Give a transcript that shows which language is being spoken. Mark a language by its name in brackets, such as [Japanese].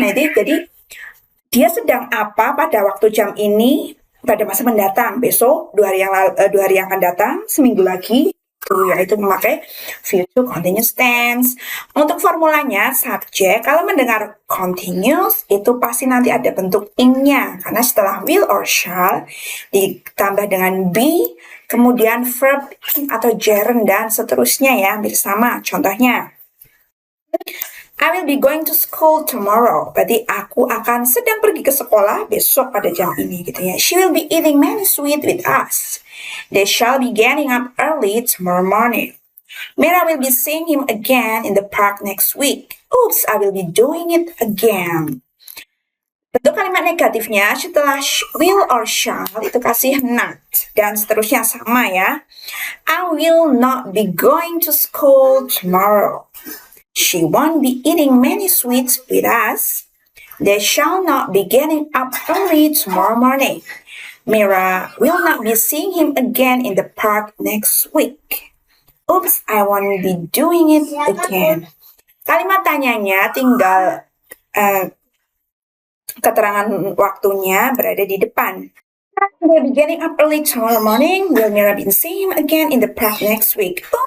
[Indonesian] Nah, jadi dia sedang apa pada waktu jam ini, pada masa mendatang, besok, 2 hari yang akan datang, seminggu lagi, yaitu memakai future continuous tense. Untuk formulanya, subjek, kalau mendengar continuous, itu pasti nanti ada bentuk ing-nya, karena setelah will or shall, ditambah dengan be, kemudian verb atau gerund, dan seterusnya ya, hampir sama. Contohnya, [English] I will be going to school tomorrow. [Indonesian] Berarti aku akan sedang pergi ke sekolah besok pada jam ini gitu ya. [English] She will be eating many sweets with us. They shall be getting up early tomorrow morning. Mira will be seeing him again in the park next week. Oops, I will be doing it again. [Indonesian] Bentuk kalimat negatifnya setelah will or shall itu kasih not dan seterusnya sama ya. [English] I will not be going to school tomorrow. She won't be eating many sweets with us. They shall not be getting up early tomorrow morning. Mira will not be seeing him again in the park next week. Oops, I won't be doing it again. [Indonesian] Kalimat tanyanya tinggal keterangan waktunya berada di depan. [English] We'll be getting up early tomorrow morning. Will Mira be seeing him again in the park next week?